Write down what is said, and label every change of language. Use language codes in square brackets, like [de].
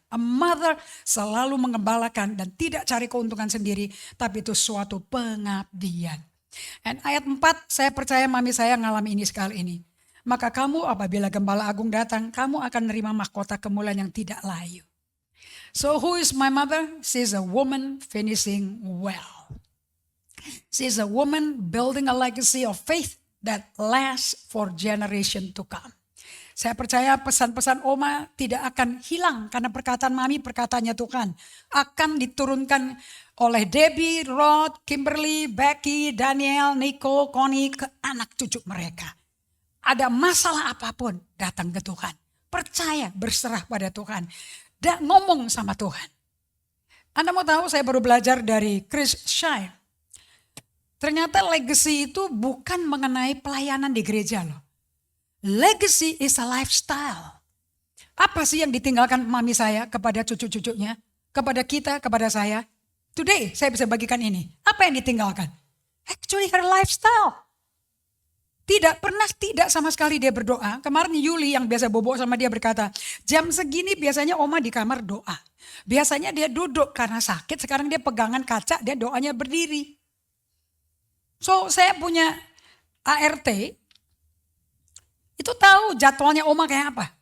[en] A mother [id] selalu mengembalakan dan tidak cari keuntungan sendiri. Tapi itu suatu pengabdian. Dan ayat 4, saya percaya mami saya ngalami ini sekali ini. Maka kamu apabila Gembala Agung datang, kamu akan menerima mahkota kemuliaan yang tidak layu. [en] So who is my mother? She's a woman finishing well. She's a woman building a legacy of faith that lasts for generation to come. [id] Saya percaya pesan-pesan Oma tidak akan hilang karena perkataan mami, perkataannya Tuhan. Akan diturunkan oleh Debbie, Rod, Kimberly, Becky, Daniel, Nico, Connie ke anak cucu mereka. Ada masalah apapun, datang ke Tuhan. Percaya, berserah pada Tuhan. Dan ngomong sama Tuhan. Anda mau tahu, saya baru belajar dari Chris Shine. Ternyata legacy itu bukan mengenai pelayanan di gereja loh. [en] Legacy is a lifestyle. [id] Apa sih yang ditinggalkan mami saya kepada cucu-cucunya? Kepada kita, kepada saya? [en] Today [id] saya bisa bagikan ini. Apa yang ditinggalkan? [en] Actually her lifestyle. [id] Tidak sama sekali dia berdoa. Kemarin Yuli yang biasa bobo sama dia berkata, jam segini biasanya Oma di kamar doa. Biasanya dia duduk karena sakit, sekarang dia pegangan kaca, dia doanya berdiri. So saya punya ART, itu tahu jadwalnya Oma kayak apa.